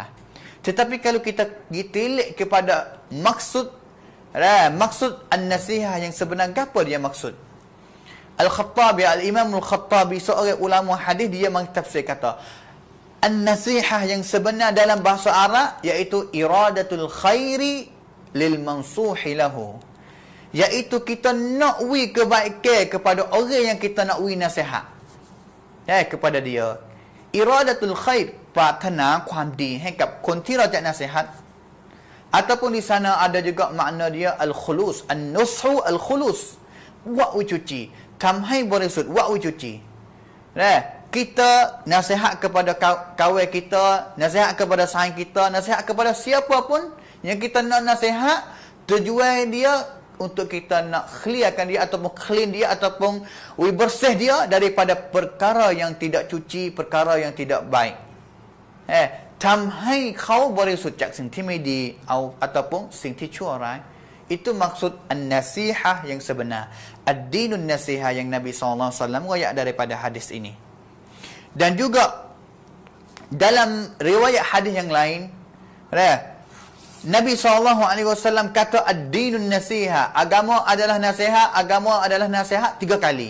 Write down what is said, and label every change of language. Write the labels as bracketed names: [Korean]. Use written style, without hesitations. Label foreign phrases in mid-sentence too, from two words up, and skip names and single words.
[Malay] Tetapi kalau kita gitilik kepada maksud Maksud an-nasihah yang sebenar apa dia maksud? Al-Khattabi, Al-Imam Al-Khattabi, seorang ulama hadis, dia mentafsir kata an-nasihah yang sebenar dalam bahasa Arab iaitu [Arabic] iradatul khairi lil mansuhi lahu, [Malay] iaitu kita nak wi kebaikan kepada orang yang kita nak wi nasihat kepada dia. [Arabic] Iradatul khair [Thai] ปรารถนาความดีให้กับคนที่เราจะน asihat. [Malay] Ataupun di sana ada juga makna dia [Arabic] al-khulus, an-nushu al-khulus, [Malay] buat cuci, [Thai] ทำให้บริสุทธิ์ [Malay] buat cuci. Kita nasihat kepada kawan kita, nasihat kepada sahabat kita, nasihat kepada siapa pun yang kita nak nasihat, tujuan dia untuk kita nak clearkan dia ataupun clean dia ataupun bersih dia daripada perkara yang tidak cuci, perkara yang tidak baik. [Thai] ทำให้เขาบริสุทธิ์จากสิ่งที่ไม่ดี [Malay] ataupun [Thai] สิ่งที่ชั่วร้าย [Malay] itu maksud an-nasihah yang sebenar, [Arabic] ad-dinun nasihah [Malay] yang Nabi SAW riwayat daripada hadis ini. Dan juga dalam riwayat hadis yang lain, Nabi SAW kata [Arabic] ad-dinun nasihah, [Malay] agama adalah nasihat, agama adalah nasihat 3 kali.